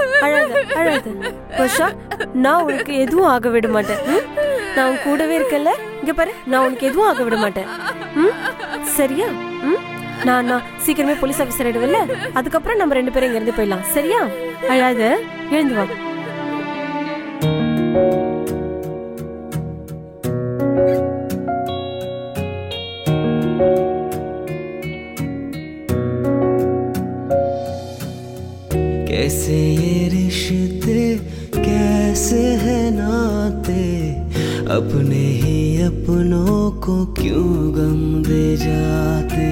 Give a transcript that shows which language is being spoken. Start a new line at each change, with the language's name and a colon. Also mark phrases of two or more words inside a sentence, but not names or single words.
Tamil: அழாத வர்ஷா, நான் உனக்கு எதுவும் ஆக விட மாட்டேன். நான் உன் கூடவே இருக்கல. இங்க பாரு, நான் உனக்கு எதுவும் ஆக விட மாட்டேன். சரியா? நான் சீக்கிரமே போலீஸ் ஆபீசர் ஆயிடுவேன்ல, அதுக்கப்புறம் நம்ம 2 பேரும் இங்க இருந்து போயிடலாம். சரியா? அழாத, எழுந்து வா.
Hindi: कैसे ये रिश्ते कैसे है नाते, अपने ही अपनों को क्यों गम दे जाते।